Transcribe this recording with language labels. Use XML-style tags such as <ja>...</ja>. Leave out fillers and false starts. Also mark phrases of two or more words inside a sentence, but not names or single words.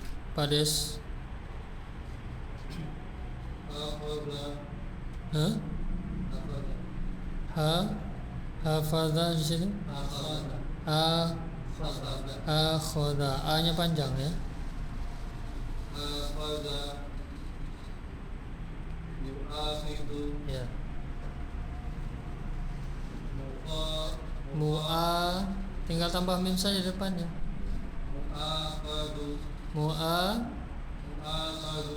<ar>Pades. akhadha</ar> <id>Hah?</id> <ar>akhadha</ar> <id>Ha hafadha di sini.</id> <ar>akhadha A akhadha akhadha.</ar> <id>A-nya panjang ya.</id> <ar>أخذ يؤاخذ</ar> <id>Ya.</id> <ar>mu'a</ar> <id>Mu'a tinggal tambah mim saja di depannya.</id> <ar>مؤاخذ مؤاخذ</ar>